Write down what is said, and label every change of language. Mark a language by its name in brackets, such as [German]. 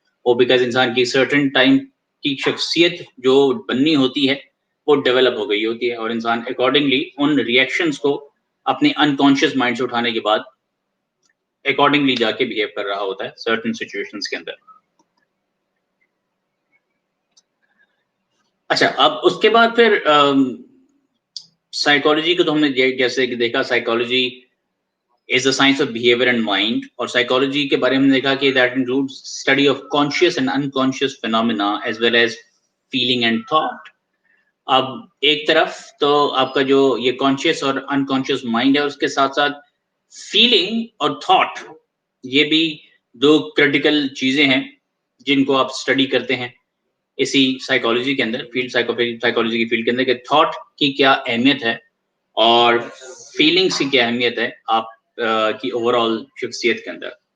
[Hindi] वो बिकॉज इंसान की सर्टेन टाइम की शख्सियत जो बननी होती है वो डेवलप हो गई होती है और इंसान अकॉर्डिंगली उन रिएक्शंस को अपने अनकॉन्शियस माइंड से उठाने के बाद अकॉर्डिंगली जाके बिहेव कर रहा होता है सर्टेन सिचुएशंस के अंदर। अच्छा, अब उसके बाद फिर साइकोलॉजी को तो हमने जैसे कि देखा, psychology [English] is the science of behavior and mind, [Hindi] और साइकोलॉजी के बारे में देखा कि [English] that includes study of conscious and unconscious phenomena as well as feeling and thought। [Hindi] अब एक तरफ तो आपका जो ये कॉन्शियस और अनकॉन्शियस माइंड है उसके साथ साथ फीलिंग और थॉट, ये भी दो क्रिटिकल चीजें हैं जिनको आप स्टडी करते हैं इसी साइकोलॉजी के अंदर, साइकोलॉजी की फील्ड के अंदर, कि थॉट की क्या अहमियत है और फीलिंग्स की क्या अहमियत है आप की ओवरऑल शख्सियत के अंदर।